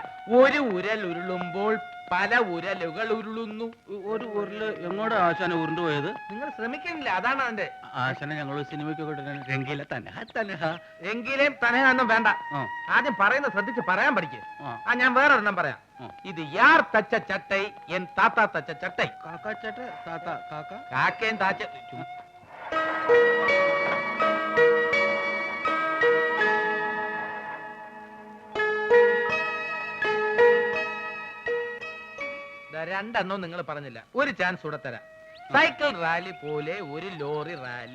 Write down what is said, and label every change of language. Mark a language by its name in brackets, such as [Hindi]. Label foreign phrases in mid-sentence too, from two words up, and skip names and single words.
[Malayalam] ഒരു ഉരൽ ഉരുളുമ്പോൾ പല ഉരലുകൾ ഉരുളുന്നു. ഒരു ഉരുള് എങ്ങോട്ടാ ആശാനെ ഉരുണ്ടു പോയത്? നിങ്ങൾ ശ്രമിക്കുന്നില്ല, അതാണ് അതിന്റെ. ആശാനെ ഞങ്ങൾ സിനിമയ്ക്കൊക്കെ രംഗീല തന്നെ എങ്കിലും തനയൊന്നും വേണ്ട. ആ. ആദ്യം പറയുന്നത് ശ്രദ്ധിച്ച് പറയാൻ പഠിക്കേ. ആ. ഞാൻ വേറെ ഒരെണ്ണം പറയാം. [Tamil] இது யார் தச்ச சட்டை? என் தாத்தா தச்ச சட்டை. [Malayalam] കാക്ക ചേട്ട താത്ത കാക്ക [Tamil] காக்கேன் தாச்ச [Malayalam] രണ്ടെണ്ണം നിങ്ങൾ പറഞ്ഞില്ല. ഒരു ചാൻസ് കൂടെ തരാം. സൈക്കിൾ റാലി പോലെ ഒരു ലോറി റാലി.